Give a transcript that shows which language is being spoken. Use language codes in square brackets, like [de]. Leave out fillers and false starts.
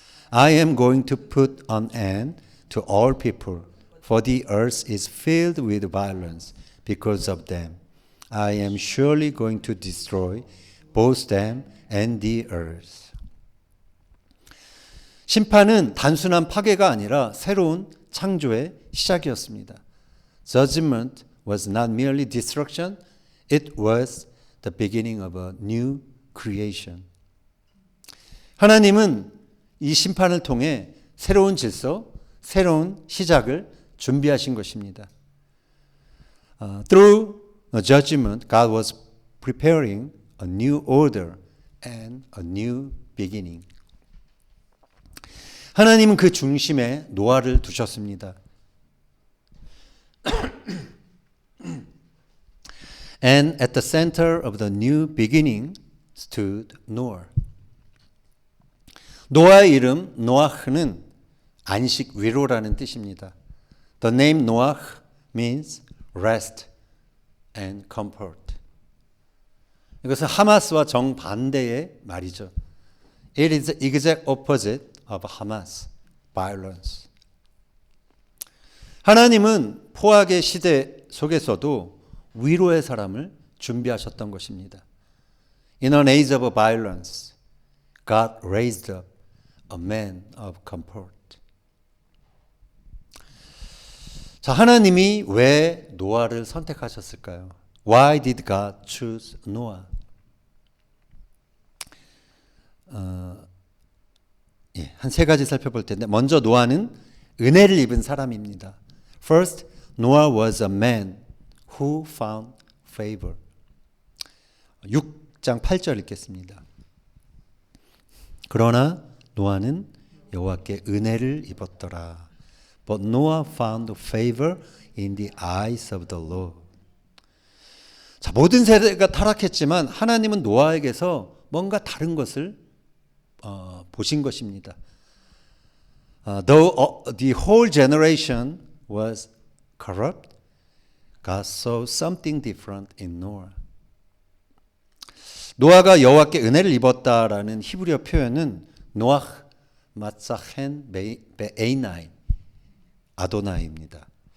[en] I am going to put an end to all people, for the earth is filled with violence because of them. I am surely going to destroy both them and the earth. [ko] 심판은 단순한 파괴가 아니라 새로운 창조의 시작이었습니다. [en] Judgment was not merely destruction, it was the beginning of a new creation. [ko] 하나님은 이 심판을 통해 새로운 질서, 새로운 시작을 준비하신 것입니다. [en] Through the judgment, God was preparing a new order and a new beginning. [ko] 하나님은 그 중심에 노아를 두셨습니다. [en] And at the center of the new beginning stood Noah. [ko] 노아의 이름 노아흐는 안식 위로라는 뜻입니다. [en] The name Noah means rest and comfort. [ko] 이것은 하마스와 정반대의 말이죠. [en] It is the exact opposite of Hamas, violence. [ko] 하나님은 포악의 시대 속에서도 위로의 사람을 준비하셨던 것입니다. [en] In an age of violence, God raised up a man of comfort. [ko] 자, 하나님이 왜 노아를 선택하셨을까요? [en] Why did God choose Noah? [ko] 한 세 가지 살펴볼 텐데 먼저 노아는 은혜를 입은 사람입니다. [en] First, Noah was a man who found favor. [ko] 6장 8절 읽겠습니다. 그러나 노아는 여호와께 은혜를 입었더라. [en] But Noah found favor in the eyes of the Lord. [ko] 자, 모든 세대가 타락했지만 하나님은 노아에게서 뭔가 다른 것을 보신 것입니다. [en] Though the whole generation was corrupt, God saw something different in Noah. [ko] 노아가 여호와께 은혜를 입었다라는 히브리어 표현은 노아 마사헨 베에이나이 아도나이입니다.